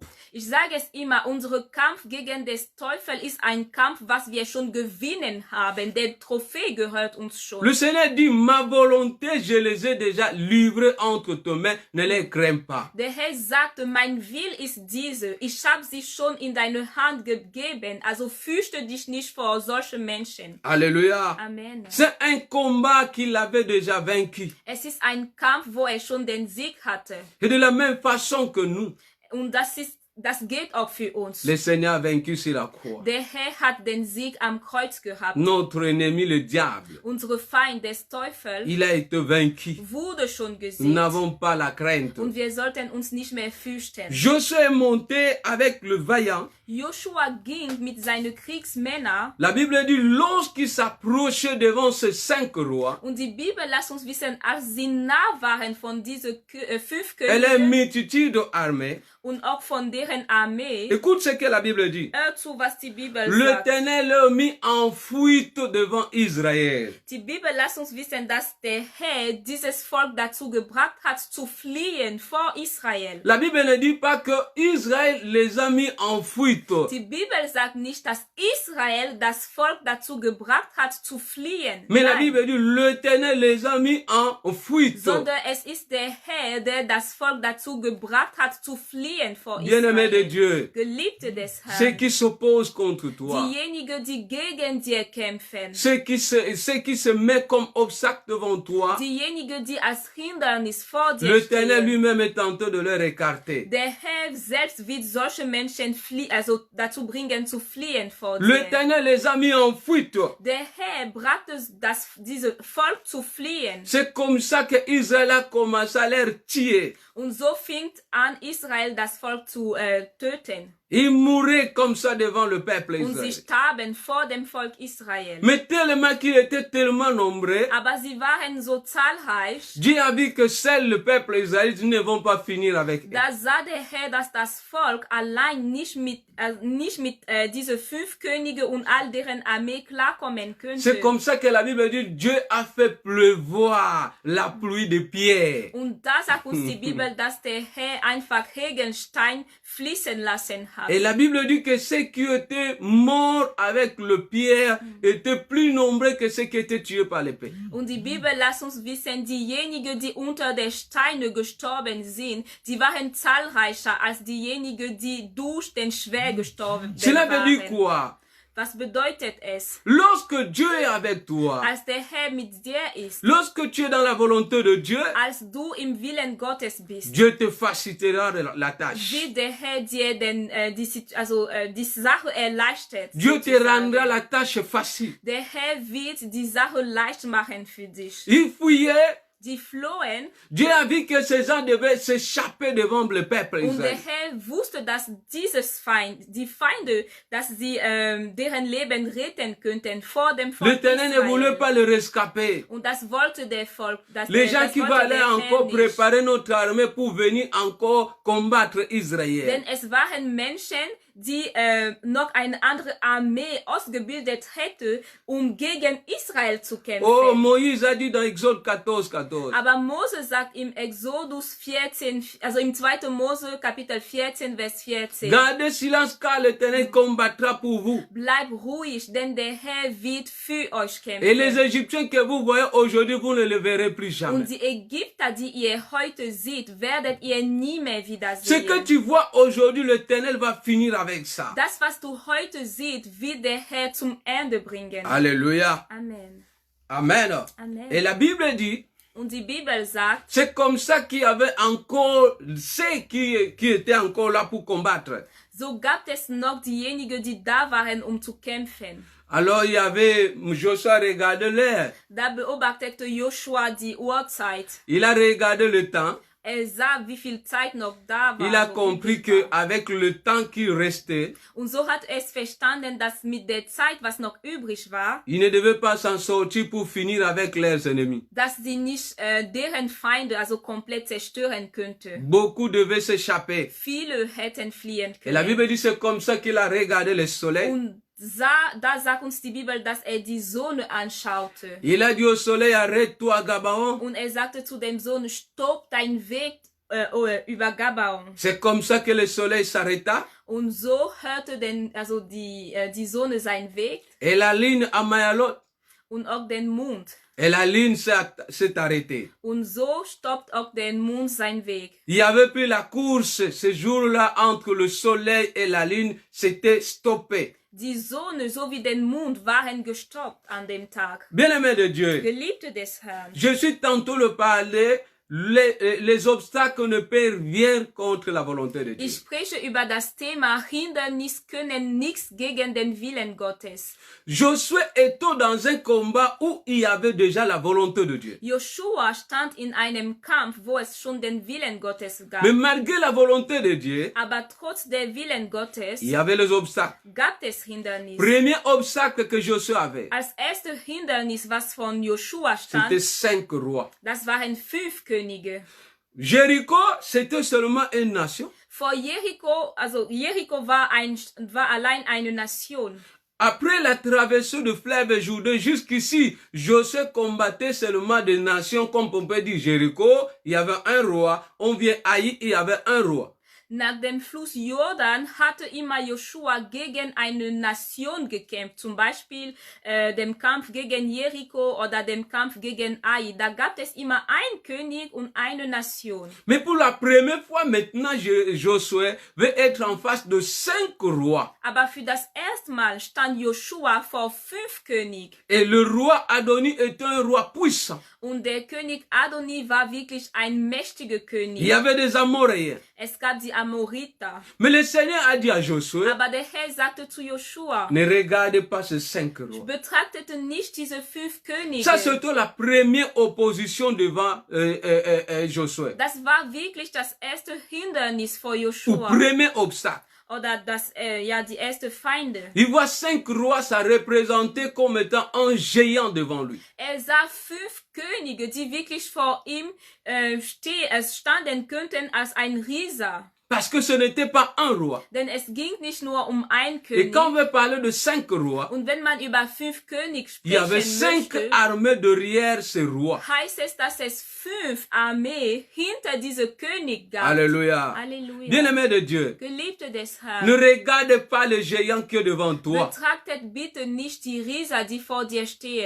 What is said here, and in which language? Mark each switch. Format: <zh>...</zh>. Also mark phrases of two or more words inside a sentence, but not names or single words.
<de>Ich sage es immer, unser Kampf gegen des Teufel ist ein Kampf, was wir schon gewinnen haben. Der Trophäe gehört uns schon.</de> <fr>Le Seigneur dit, ma volonté, je les ai déjà livrées entre tes mains, ne les crains pas.</fr> <de>Der Herr sagte, mein Will ist diese. Ich habe sie schon in deine Hand gegeben. Also fürchte dich nicht vor solchen Menschen.</de> <fr>Alléluia. Amen. C'est un combat qu'il avait déjà vaincu.</fr> <de>Es ist ein Kampf, wo er schon den Sieg hatte.</de> <fr>Et de la même façon que nous,</fr> <de>Und das geht auch für uns.</de> <fr>le Seigneur a vaincu sur la croix.</fr> <de>Der Herr hat den Sieg am Kreuz gehabt.</de> <fr>Notre ennemi, le diable,</fr> <de>Unsere Feind des Teufels</de> <fr>il a été vaincu.</fr> <de>wurde schon</de> <fr>Nous</fr> <de>gesiegt.</de> <fr>n'avons pas la crainte.</fr> <de>Und wir sollten uns nicht mehr fürchten.</de> <fr>Josué est monté avec le vaillant.</fr> <de>Joshua ging mit seinen Kriegsmännern.</de> <fr>La Bible dit, lorsqu'il s'approchait devant ces 5 rois,</fr> <de>Und die Bibel lässt uns wissen, als sie nah waren von diesen 5</de> <fr>et les</fr> <de>Königen</de> <fr>multitudes armées,</fr> <de>und auch von deren Armee,</de> <fr>écoute ce que la Bible dit.</fr> <de>hör zu, was die Bibel sagt.</de> <fr>L'Éternel est mis en fuite devant Israël.</fr> <de>Die Bibel lässt uns wissen, dass der Herr dieses Volk dazu gebracht hat, zu fliehen vor Israel.</de> <fr>La Bible ne dit pas que Israël les a mis en fuite.</fr> <de>Die Bibel sagt nicht, dass Israel das Volk dazu gebracht hat, zu fliehen.</de> <fr>Mais la</fr> <de>Nein,</de> <fr>Bible dit l'Éternel les a mis en fuite.</fr> <de>sondern es ist der Herr, der das Volk dazu gebracht hat, zu fliehen vor</de> <fr>Bien-aimé de</fr> <de>Israel.</de> <fr>Dieu,</fr> <de>Geliebte des</de> <fr>ceux</fr> <de>Herrn,</de> <fr>qui s'opposent contre toi,</fr> <de>diejenigen, die gegen dir kämpfen,</de> <fr>ceux qui se mettent comme obstacle devant toi,</fr> <de>diejenigen, die als Hindernis vor dir</de> <fr>l'Éternel</fr> <de>stehen,</de> <fr>lui-même est en train de leur écarter.</fr> <de>der Herr selbst wird solche Menschen also dazu bringen, zu fliehen vor dir.</de> <fr>L'Éternel les a mis en fuite.</fr> <de>Der Herr brachte dieses Volk zu fliehen.</de> <fr>C'est comme ça que Israël a commencé à les tuer.</fr> <de>Und so fing an, Israel das Volk zu töten.</de> <fr>Ils mouraient comme ça devant le peuple</fr> <de>Und sie</de> <fr>israélien.</fr> <de>starben vor dem Volk Israel.</de> <fr>Mais tellement qu'ils étaient tellement nombreux,</fr> <de>Aber sie waren so zahlreich,</de> <fr>Dieu a vu que seul le peuple israélite ne vont pas finir avec eux.</fr> <de>da sah der Herr, dass das Volk allein nicht mit diese 5 Könige und all deren Armee klarkommen könnte.</de> <fr>C'est comme ça que la Bible dit Dieu a fait pleuvoir la pluie de pierre.</fr> <de>Und da sagt uns die Bibel, dass der Herr einfach Regenstein fließen lassen hat.</de> <fr>Et la Bible dit que ceux qui étaient morts avec le pierre étaient plus nombreux que ceux qui étaient tués par l'épée.</fr> <de>Und die Bibel lässt uns wissen, diejenigen, die unter der Steine gestorben sind, die waren zahlreicher als diejenigen, die durch den Schwer gestorben</de> <fr>Cela veut dire</fr> <de>waren.</de> <fr>quoi?</fr> <de>Was bedeutet es?</de> <fr>Lorsque Dieu est avec toi,</fr> <de>Als der Herr mit dir ist,</de> <fr>lorsque tu es dans la volonté de Dieu,</fr> <de>als du im Willen Gottes bist,</de> <fr>Dieu te facilitera la tâche.</fr> <de>wird der Herr dir die Sache erleichtert.</de> <fr>Dieu te</fr> <de>sozusagen.</de> <fr>rendra la tâche facile.</fr> <de>Der Herr wird die Sache leicht machen für dich.</de> <fr>Ils fouillaient.</fr> <de>Die flohen</de> <fr>Dieu a vu que ces gens devaient s'échapper devant le peuple</fr> <de>und der</de> <fr>israélien.</fr> <de>Herr wusste, dass die Feinde, dass sie deren Leben retten könnten vor dem Volk</de> <fr>L'Éternel ne voulait</fr> <de>Israel.</de> <fr>pas le rescaper.</fr> <de>Und das wollte der Volk,</de> <fr>Les gens qui vont aller</fr> <de>der Herr</de> <fr>encore</fr> <de>nicht.</de> <fr>préparer notre armée pour venir encore combattre Israël.</fr> <de>Denn es waren Menschen, die noch eine andere Armee ausgebildet hätte, um gegen Israel zu kämpfen.</de> <fr>Oh, Moïse a dit dans Exode 14.</fr> <de>Aber Mose sagt im Exodus 14, also im 2. Mose Kapitel 14, Vers 14.</de> <fr>Gardez silence car l'Éternel combattra pour vous.</fr> <de>Bleib ruhig, denn der Herr wird für euch</de> <fr>Et les</fr> <de>kämpfen.</de> <fr>Égyptiens que vous voyez aujourd'hui, vous ne les verrez plus jamais.</fr> <de>Und die Ägypter, die ihr heute seht, werdet ihr nie mehr</de> <fr>Ce que</fr> <de>wiedersehen.</de> <fr>tu vois aujourd'hui, l'Éternel va finir avec avec ça.</fr> <de>Das, was du heute siehst, wird der Herr zum Ende bringen.</de> <fr>Alléluia. Amen. Amen. Amen. Et la Bible dit,</fr> <de>Und die Bibel sagt,</de> <fr>c'est comme ça qu'il y avait encore ceux qui étaient encore là pour combattre.</fr> <de>so gab es noch diejenigen, die da waren, um zu kämpfen.</de> <fr>Alors il y avait, Joshua regardait l'heure.</fr> <de>Da beobachtete Joshua die Uhrzeit.</de> <fr>Il a regardé le temps.</fr> <de>Sah, wie viel Zeit noch da war.</de> <fr>Il a compris que avec le temps qui restait,</fr> <de>Und so hat es verstanden, dass mit der Zeit, was noch übrig war,</de> <fr>il ne devait pas s'en sortir pour finir avec leurs ennemis.</fr> <de>dass sie nicht deren Feinde also komplett zerstören könnte.</de> <fr>Beaucoup devaient s'échapper.</fr> <de>Viele hätten fliehen</de> <fr>Et la</fr> <de>können.</de> <fr>Bible dit c'est comme ça qu'il a regardé le soleil.</fr> <de>Und da sagt uns die Bibel, dass die Sonne anschaute.</de> <fr>Il a dit au soleil, arrête-toi Gabaon.</fr> <de>Und sagte zu dem Sohn, stopp dein Weg über Gabaon.</de> <fr>C'est comme ça que le soleil s'arrêta.</fr> <de>Und so hörte die Sonne seinen Weg</de> <fr>Et la ligne à Mayalot.</fr> <de>und auch den Mond.</de> <fr>Et la ligne s'est arrêtée.</fr> <de>Und so stoppt auch der Mond seinen Weg.</de> <fr>Il y avait plus la course ce jour-là entre le soleil et la ligne, c'était stoppé.</fr> <de>Die Sonne sowie den Mond waren gestoppt an dem Tag.</de> <fr>Bien-aimé de Dieu,</fr> <de>Geliebte des Herrn.</de> <fr>je suis tantôt le parler, les obstacles ne peuvent rien contre la volonté de Dieu.</fr> <de>Ich spreche über das Thema Hindernis können nichts gegen den Willen Gottes.</de> <fr>Josué était dans un combat où il y avait déjà la volonté de Dieu.</fr> <de>Joshua stand in einem Kampf, wo es schon den Willen Gottes gab.</de> <fr>Mais malgré la volonté de Dieu,</fr> <de>Aber trotz der Willen Gottes</de> <fr>il y avait les obstacles.</fr> <de>gab es Hindernis.</de> <fr>Premier obstacle que Josué avait,</fr> <de>Als erste Hindernis, was von Joshua</de> <fr>c'était</fr> <de>stand,</de> <fr>5 rois.</fr> <de>das waren 5 Könige.</de> <fr>Jéricho, c'était seulement une nation.</fr> <de>Vor Jericho, also Jericho war allein eine Nation.</de> <fr>Après la traversée du fleuve Jourdain jusqu'ici, Josué combattait seulement des nations, comme on peut dire Jéricho, il y avait un roi. On vient Haï, il y avait un roi.</fr> <de>Nach dem Fluss Jordan hatte immer Joshua gegen eine Nation gekämpft, zum Beispiel dem Kampf gegen Jericho oder dem Kampf gegen Ai. Da gab es immer einen König und eine Nation.</de> <fr>Mais pour la première fois maintenant, Josué veut être en face de 5 rois.</fr> <de>Aber für das erste Mal stand Joshua vor 5 Königen.</de> <fr>Et le roi Adoni était un roi puissant.</fr> <de>Und der König Adoni war wirklich ein mächtiger König.</de> <fr>Il y avait des Amoréens.</fr> <de>Es gab die Amoriter.</de> <fr>Mais le Seigneur a dit à Josué,</fr> <de>Aber der Herr sagte zu Joshua,</de> <fr>ne regarde pas ces 5 rois.</fr> <de>betrachtete nicht diese 5 Könige.</de> <fr>Ça, c'était la première opposition devant Josué.</fr> <de>Das war wirklich das erste Hindernis vor</de> <fr>Ou</fr> <de>Joshua.</de> <fr>premier obstacle.</fr> <de>Oder die erste Feinde.</de> <fr>Il voit 5 rois, ça représentait comme étant un géant devant lui.</fr> <de>Sah 5 Könige, die wirklich vor ihm standen könnten als ein Riese.</de> <fr>Parce que ce n'était pas un roi.</fr> <de>Denn es ging nicht nur um einen</de> <fr>Et</fr> <de>König.</de> <fr>quand on veut parler de 5 rois,</fr> <de>Und wenn man über 5 Könige</de> <fr>il y avait</fr> <de>sprechen</de> <fr>5</fr> <de>möchte,</de> <fr>armées derrière ces rois.</fr> <de>heißt es, dass es 5 Armeen hinter diese König gab.</de> <fr>Alléluia.</fr> <de>Halleluja.</de> <fr>Bien-aimé de Dieu,</fr> <de>Geliebte des</de> <fr>ne</fr> <de>Herrn,</de> <fr>regarde pas le géant qui est devant toi.</fr> <de>betrachtet bitte nicht die Riese, die vor dir stehen.</de>